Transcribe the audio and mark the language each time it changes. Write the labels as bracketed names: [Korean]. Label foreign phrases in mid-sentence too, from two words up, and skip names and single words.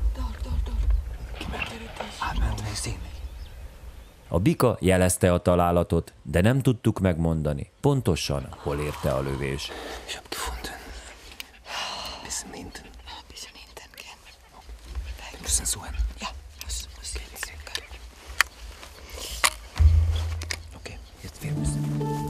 [German] Dort. Ah, ich sehe nicht. [Hungarian] A bika jelezte a találatot, de nem tudtuk megmondani, pontosan hol érte a lövés. [German] Ich hab gefunden. Bisschen hinten. Bisschen hinten gehen. Wir müssen suchen. Ja, muss jetzt. Okay, jetzt wir müssen.